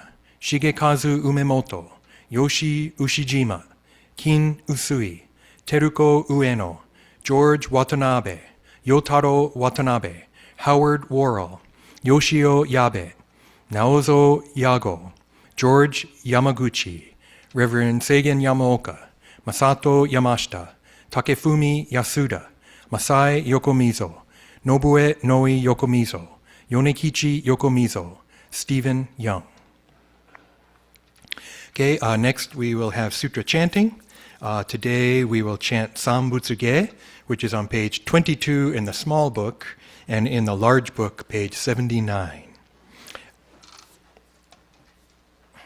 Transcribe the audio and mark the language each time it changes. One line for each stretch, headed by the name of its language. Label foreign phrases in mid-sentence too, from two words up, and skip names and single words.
English: Shigekazu Umemoto, Yoshi Ushijima, Kin Usui, Teruko Ueno, George Watanabe, Yotaro Watanabe, Howard Worrell, Yoshio Yabe, Naozo Yago, George Yamaguchi, Reverend Seigen Yamaoka, Masato Yamashita, Takefumi Yasuda, Masai Yokomizo, Nobue Noi Yokomizo, Yonekichi Yokomizo, Stephen Young. Okay, next we will have Sutra Chanting. Today we will chant Sanbutsuge, which is on page 22 in the small book, and in the large book, page 79.